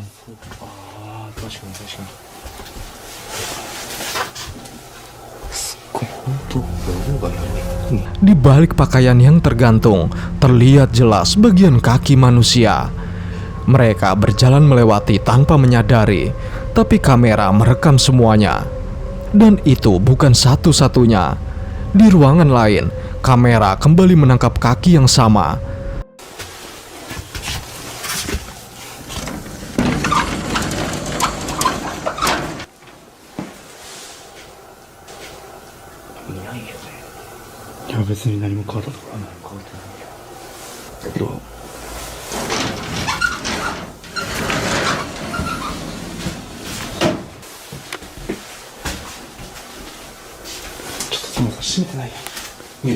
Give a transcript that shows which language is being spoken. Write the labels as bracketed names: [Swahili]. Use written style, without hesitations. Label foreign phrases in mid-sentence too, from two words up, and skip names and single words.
[Japanese] ああ、確かに確かに。すっごい、ほんとロゴがやる。 [Indonesian] Di balik pakaian yang tergantung, terlihat jelas bagian kaki manusia. Mereka berjalan melewati tanpa menyadari, tapi kamera merekam semuanya. Dan itu bukan satu-satunya. Di ruangan lain, kamera kembali menangkap kaki yang sama. [Japanese] いや、別に何も変わったところはない。変わってないよ。だけど、ちょっとそもそも閉めてないやん。